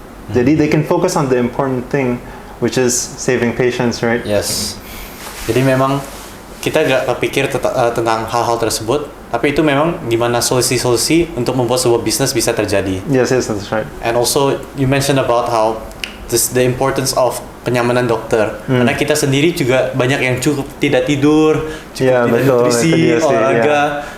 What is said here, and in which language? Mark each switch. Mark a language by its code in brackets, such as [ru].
[id] Jadi [en] they can focus on the important thing, which is saving patients, right? Yes. [id] Jadi memang kita nggak kepikir tentang hal-hal tersebut, tapi itu memang gimana solusi-solusi untuk membuat sebuah bisnis bisa terjadi. [en] Yes, that's right. And also you mentioned about how the importance of [id] kenyamanan dokter. Karena kita sendiri juga banyak yang cukup tidak tidur, tidak nutrisi, olahraga.